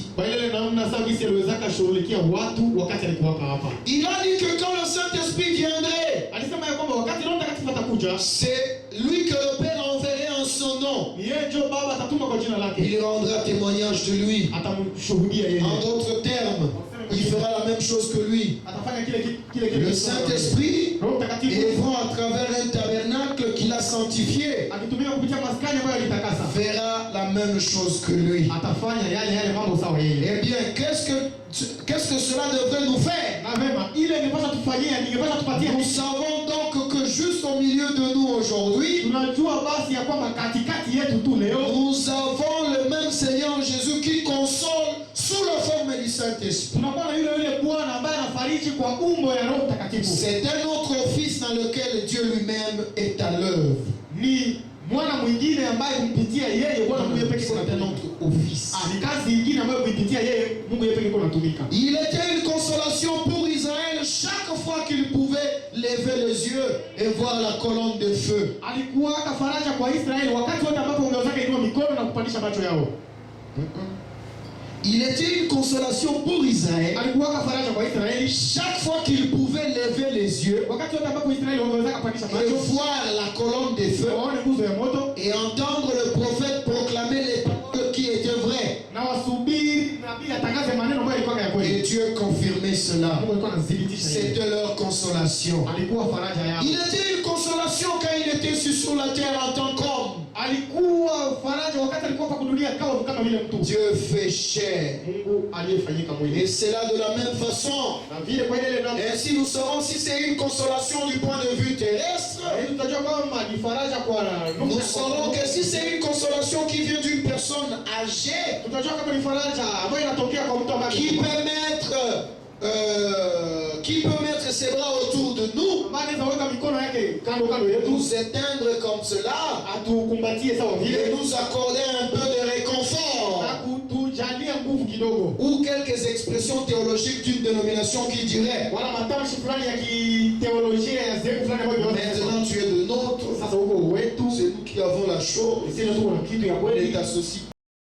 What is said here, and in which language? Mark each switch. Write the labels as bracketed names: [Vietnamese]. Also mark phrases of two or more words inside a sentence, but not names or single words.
[French] Il a dit que quand le Saint-Esprit viendrait, c'est lui que le Père enverrait en son nom. Il rendra témoignage de lui. En d'autres termes, il fera la même chose que lui. [Swahili] atafanya kile [French] Le Saint-Esprit, [Swahili] Roho Mtakatifu [French] œuvrant à travers un tabernacle qu'il a sanctifié, [Swahili] akitumia kupitia maskani ambayo alitakasa [French] fera la même chose que lui. [Swahili] atafanya yale mambo sawa yeye. [French] Eh bien, qu'est-ce que cela devrait nous faire? [Swahili] Na vema, ile ingepaswa tufanyie, ingepaswa tupatie. [French] Nous savons donc que juste au milieu de nous aujourd'hui, [Swahili] Tunajua basi ya kwamba katikati yetu tu leo [French] nous avons le même Seigneur Jésus qui console sous la forme du Saint-Esprit. [Swahili] tunakuwa na yule Bwana ambaye anafariji kwa umbo ya Roho Mtakatifu. [French] C'est un autre office dans lequel Dieu lui-même est à l'œuvre. [Swahili] Ni mwana mwingine ambaye kumpitia yeye Bwana Mungu yeye pekee [French] C'est un [Swahili] anatumika. [French] autre office. [Swahili] Ni kazi nyingine ambayo kupitia yeye Mungu yeye pekee anatumika. [French] Il était une consolation pour Israël chaque fois qu'il pouvait lever les yeux et voir la colonne de feu. [Swahili] Alikuwa faraja kwa Israeli wakati wote ambapo ungeweza inua mikono na kupandisha macho yao. [French] Il était une consolation pour Israël [Swahili] Alikuwa faraja kwa Israeli [French] chaque fois qu'il pouvait lever les yeux [Swahili] wakati wote ambapo Israeli wangeweza kupandisha [French] et [Swahili] macho [French] voir la colonne de feu [Swahili] waone nguzo ya moto [French] et entendre le prophète proclamer les paroles qui étaient vraies. [Swahili] na wasubiri nabii atangaze maneno ambayo yalikuwa ya [French] Et [Swahili] kweli. [French] Dieu confirmait cela. [Swahili] Mungu alikuwa anathibitisha hilo. [French] C'était leur consolation. [Swahili] Alikuwa faraja yao. [French] Il était une consolation quand il était sur la terre en tant qu'homme. [Swahili] Alikuwa faraja wakati alikuwa hapa dunia kama vile mtu. [French] Dieu fait chair. [Swahili] Mungu aliyefanyika mwili. [French] Et c'est là de la même façon. [Swahili] Na vile kwa ile ndio [French] Et si nous saurons si c'est une consolation du point de vue terrestre, [Swahili] tutajua kwamba ni faraja kwa [French] nous saurons que si c'est une consolation qui vient d'une personne âgée, [Swahili] tutajua kama ni faraja ambayo inatokea kwa mtu ambaye [French] qui peut mettre ses bras autour de nous, [Swahili] anaweza weka mikono yake kando yetu [French] nous éteindre comme cela [Swahili] atukumbatie sawa [French] et [Swahili] vile [French] nous accorder un peu de réconfort. [Swahili] na kutujalia nguvu kidogo [French] Ou quelques expressions théologiques d'une dénomination qui dirait: [Swahili] wala matamshi fulani ya kiteolojia ya zetu fulani ambayo [French] maintenant tu es de nôtre, [Swahili] sasa huko wetu [French] c'est nous qui avons la chose, [Swahili] sisi ndio tuko na kitu ya kweli [French] et t'associe